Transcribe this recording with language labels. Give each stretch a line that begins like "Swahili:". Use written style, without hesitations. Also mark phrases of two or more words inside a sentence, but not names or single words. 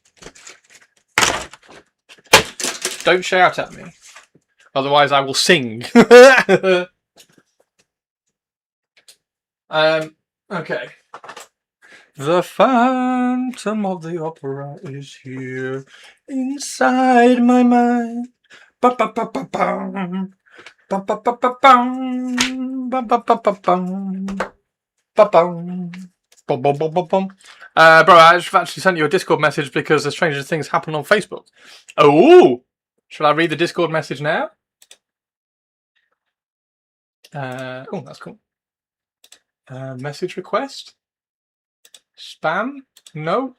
English: Don't shout at me, otherwise I will sing. Okay. The Phantom of the Opera is here inside my mind. Ba-ba-ba-ba-bum. Ba-ba-ba-ba-bum. Ba-ba-ba-ba-bum. Ba-bum. Bum-bum-bum-bum-bum. Bro, I've actually sent you a Discord message because the strangest things happen on Facebook. Oh! Shall I read the Discord message now? Oh, that's cool. Message request? Spam? No?